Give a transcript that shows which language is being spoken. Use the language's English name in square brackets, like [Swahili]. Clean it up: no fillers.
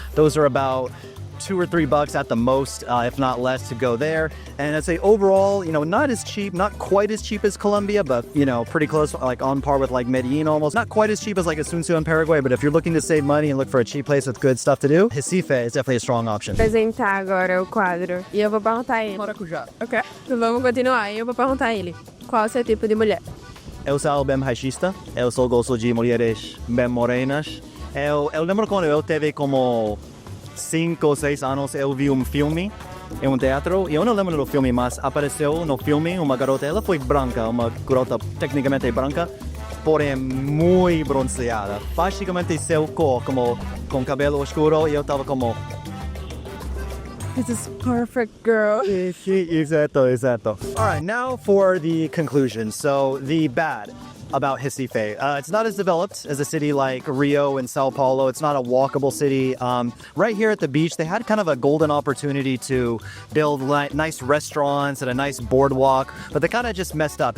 [English] Those are about $2 or $3 at the most, if not less, to go there. And I'd say overall, not as cheap, not quite as cheap as Colombia, but pretty close, like on par with like Medellin almost. Not quite as cheap as like Asunción in Paraguay, but if you're looking to save money and look for a cheap place with good stuff to do, Recife is definitely a strong option. [Portuguese] Apresentar agora o quadro e eu vou perguntar a ele. Maracujá. Ok. Vamos continuar e eu vou perguntar a ele qual é o seu tipo de mulher. Eu sou bem machista, eu só gosto de mulheres bem morenas. Eu lembro quando eu teve como 5 ou 6 anos, eu vi um filme em um teatro, e eu não lembro do filme, mas apareceu no filme uma garota, ela foi branca, uma garota tecnicamente branca, porém muito bronzeada. Basicamente seu cor, como com cabelo escuro, e eu tava como... [English] This is perfect, girl. [Portuguese] Exato. [English] All right, now for the conclusion. So the bad about Recife. It's not as developed as a city like Rio and Sao Paulo. It's not a walkable city. Right here at the beach, they had kind of a golden opportunity to build nice restaurants and a nice boardwalk, but they kind of just messed up.